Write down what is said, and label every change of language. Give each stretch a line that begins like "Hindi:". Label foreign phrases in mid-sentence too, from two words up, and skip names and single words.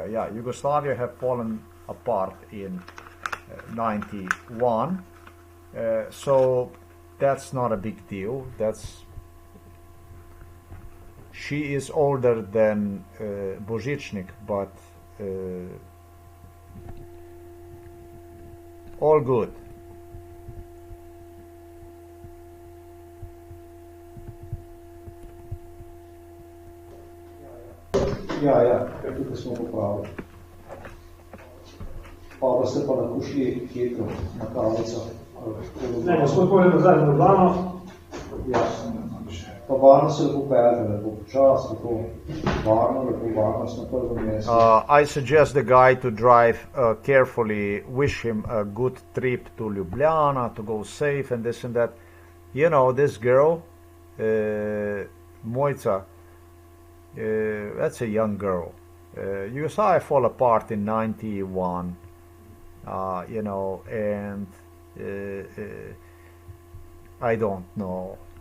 English: Yeah, Yugoslavia have fallen apart in 91. So that's not a big deal. She is older than Božičnik, but all good.
Slovenian: Ja, tukaj smo popravili. Pa ste pa lahko šli hitro na kavico. Ne, gospod povedi nazaj na Ljubljano. Ja, pa varno se lepo peljete, lepo počas, lepo varnost na prvem mestu.
English: I suggest the guy to drive carefully, wish him a good trip to Ljubljana, to go safe and this and that. You know, this girl, MOJCA, that's a young girl. Yugoslavia fall apart in 91, you know, and I don't know.